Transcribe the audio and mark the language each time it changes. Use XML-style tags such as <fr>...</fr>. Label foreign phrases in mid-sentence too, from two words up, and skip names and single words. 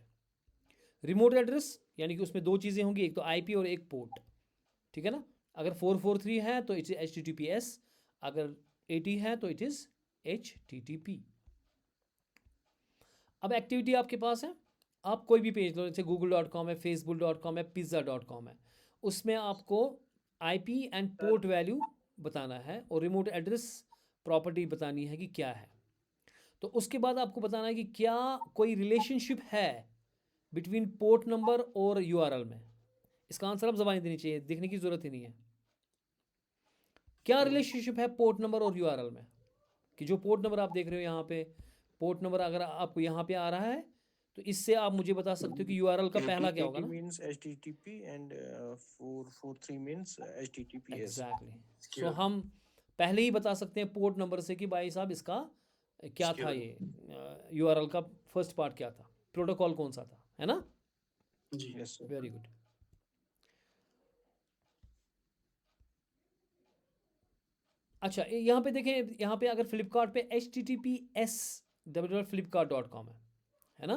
<en>remote address</en> <hi>यानी कि उसमें दो चीज़ें होंगी, एक तो IP और एक पोर्ट. ठीक है ना. अगर 443 है तो</hi> <en>it is HTTPS,</en> <hi>अगर 80 है तो</hi> <en>it is HTTP.</en> <hi>अब एक्टिविटी आपके पास है, आप कोई भी पेज लो, जैसे google.com है, facebook.com है, pizza.com है, उसमें आपको</hi> <en>IP and port value</en> <hi>बताना है और</hi> <en>remote address property</en> <hi>बतानी है कि क्या है. तो उसके बाद आपको बताना है कि क्या कोई रिलेशनशिप है</hi> <en>between port number</en> <hi>और URL में. इसका आंसर आप ज़बानी देनी चाहिए, देखने की ज़रूरत ही नहीं है. क्या रिलेशनशिप है</hi> <en>port number</en> <hi>और URL में, कि जो</hi> <en>port number</en> <hi>आप देख रहे हो यहाँ पे,</hi> <en>port number</en> <hi>अगर आपको यहाँ पे आ रहा है तो इससे आप मुझे बता सकते हो कि यूआरएल का पहला क्या होगा 80 ना?</hi> <en>means HTTP and 443 means HTTPS. Exactly. So Secure.</en> <hi>हम पहले ही बता सकते हैं पोर्ट नंबर से कि भाई साहब इसका क्या था,</hi> <en>Secure.</en> <hi>ये यूआरएल का</hi> <en>first part</en> <hi>क्या था, प्रोटोकॉल कौन सा था, है ना? जी.</hi> <en>Yes, sir. very good.</en> <hi>अच्छा, यहाँ पे देखें, यहाँ पे अगर फ्लिपकार्ट पे https://flipkart.com है ना?</hi>